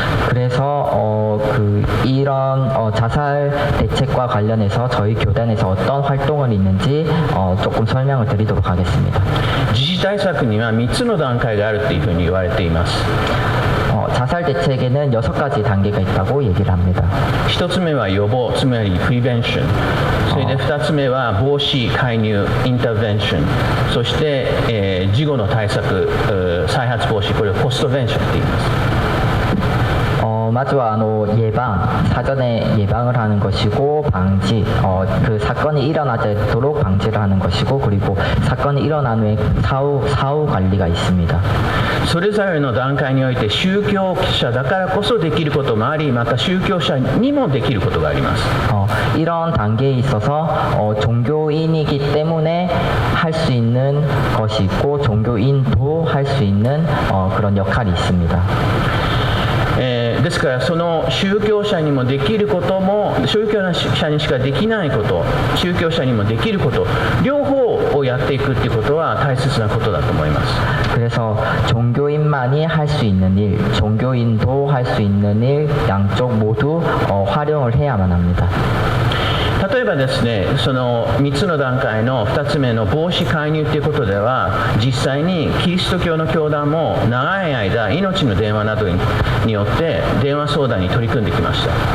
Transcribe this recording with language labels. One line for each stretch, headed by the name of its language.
Korean: 그래서 이런 자살 대책과 관련해서 저희 교단에서 어떤 활동을 있는지 조금 설명을 드리도록 하겠습니다.
Japanese: 自死対策には3つの段階があるというふうに言われています。
Korean: 자살 대책에는 6가지 단계가 있다고 얘기를 합니다.
Japanese: 1つ目は予防、つまりプリベンション。それで2つ目は防止、介入、インターベンション。そして、事後の対策、再発防止、これをポストベンションと言います。
Korean: 마주와 예방, 사전에 예방을 하는 것이고 방지, 그 사건이 일어나도록 방지를 하는 것이고 그리고 사건이 일어난 후에 사후 관리가 있습니다.
Japanese: それぞれの段階において宗教者だからこそできることもあり、また宗教者にもできることがあります。
Korean: 이런 단계에 있어서 종교인이기 때문에 할 수 있는 것이 있고 종교인도 할 수 있는 그런 역할이 있습니다.
Japanese: ですからその宗教者にもできることも宗教者にしかできないこと宗教者にもできること両方をやっていくということは大切なことだと思います。
Korean: 그래서 종교인만이 할 수 있는 일, 종교인도 할 수 있는 일 양쪽 모두 활용을 해야만 합니다.
Japanese: 例えばですね、その3つの段階の2つ目の防止介入ということでは実際にキリスト教の教団も長い間命の電話などによって電話相談に取り組んできました。